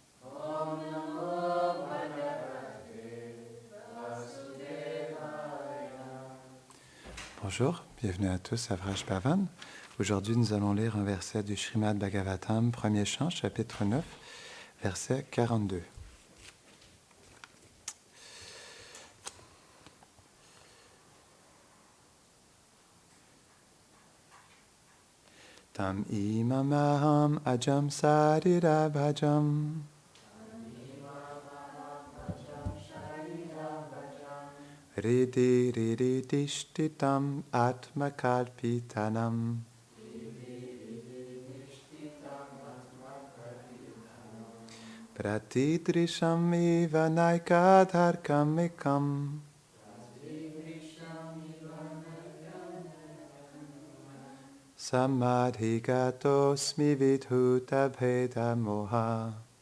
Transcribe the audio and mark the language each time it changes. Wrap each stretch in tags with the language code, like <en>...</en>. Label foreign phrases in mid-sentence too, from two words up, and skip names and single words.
<fr>Bonjour, bienvenue à tous à Vraj Bhavan. Aujourd'hui, nous allons lire un verset du Srimad Bhagavatam, premier chant, chapitre 9, verset 42.</fr> <sa>Tam imamaham ajam sarira bhajam Ridi ridi tishtitam atmakalpitanam Pratidrisham iva naikadharkamikam Samadhigatosmi vidhuta bheda moha.</sa>